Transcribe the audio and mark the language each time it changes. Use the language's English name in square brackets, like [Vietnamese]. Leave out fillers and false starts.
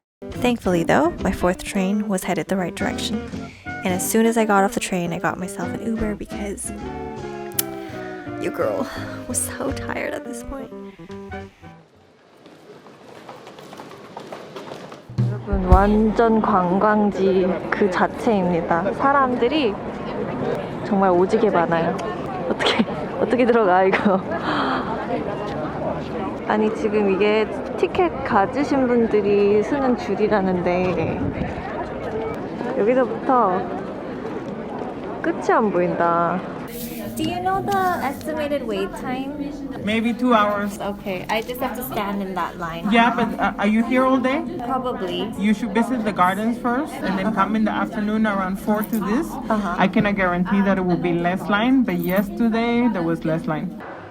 [English] Thankfully though, my fourth train was headed the right direction. And as soon as I got off the train, I got myself an Uber because your girl was so tired at this point. [Korean] 여러분, 완전 관광지 그 자체입니다. 사람들이 정말 오지게 많아요. 어떻게 들어가 이거? 아니 지금 이게 티켓 가지신 분들이 쓰는 줄이라는데 여기서부터 끝이 안 보인다. [English] Do you know the estimated wait time? Maybe 2 hours. Okay, I just have to stand in that line. Yeah, but are you here all day? Probably. You should visit the gardens first and then come in the afternoon around 4 to this. I cannot guarantee that it will be less line, but yesterday there was less line.